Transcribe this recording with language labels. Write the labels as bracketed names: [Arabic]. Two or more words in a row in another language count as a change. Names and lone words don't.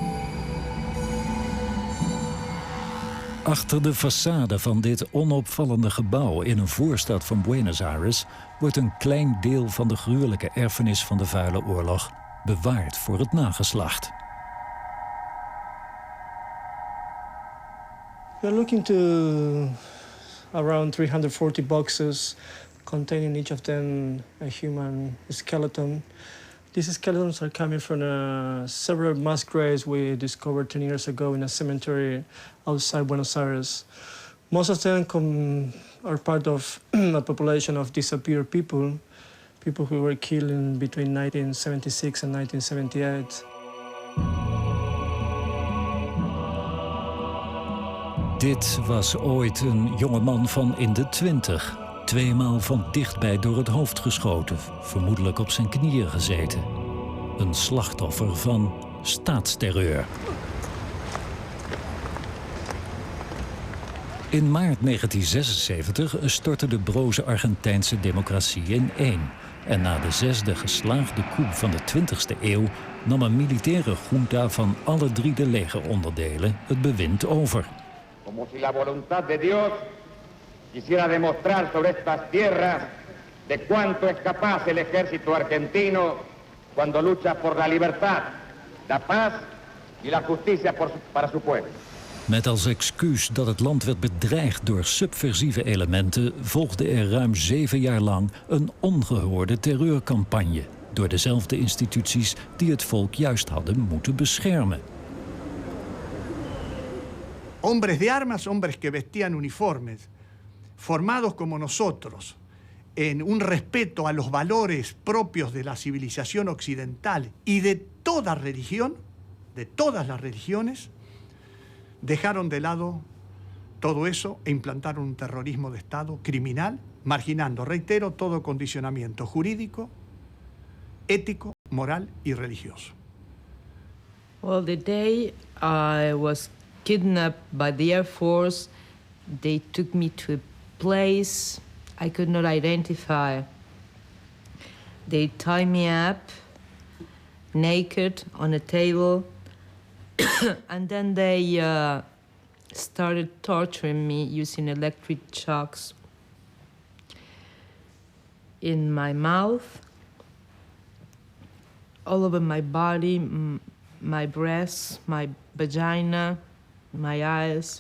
[Dutch] Achter de façade van dit onopvallende gebouw in een voorstad van Buenos Aires wordt een klein deel van de gruwelijke erfenis van de Vuile Oorlog bewaard voor het nageslacht. [English] We're looking to around 340 boxes containing each of them a human skeleton. These skeletons are coming from several mass graves we discovered 10 years ago in a cemetery outside Buenos Aires. Most of them are part of a population of disappeared people who were killed in between 1976 and 1978. [Dutch] Dit was ooit een jongeman van in de 20. 2 maal van dichtbij door het hoofd geschoten, vermoedelijk op zijn knieën gezeten. Een slachtoffer van staatsterreur. In maart 1976 stortte de broze Argentijnse democratie ineen. En na de 6e geslaagde coup van de 20e eeuw nam een militaire junta van alle 3 de legeronderdelen het bewind over. [Spanish] Como si la voluntad de Dios quisiera demostrar sobre estas tierras de cuánto es capaz el ejército argentino cuando lucha por la libertad, la paz y la justicia para su pueblo. [Dutch] Met als excuus dat het land werd bedreigd door subversieve elementen volgde er ruim 7 jaar lang een ongehoorde terreurcampagne door dezelfde instituties die het volk juist hadden moeten beschermen. [Spanish] Hombres de armas, hombres que vestían uniformes, formados como nosotros, en un respeto a los valores propios de la civilización occidental y de toda religión, de todas las religiones, dejaron de lado todo eso e implantaron un terrorismo de Estado criminal, marginando, reitero, todo condicionamiento jurídico, ético, moral y religioso. [English] Well, the day I was kidnapped by the Air Force, they took me to a place I could not identify. They tied me up, naked, on a table, and then they started torturing me using electric shocks in my mouth, all over my body, my breasts, my vagina, my eyes.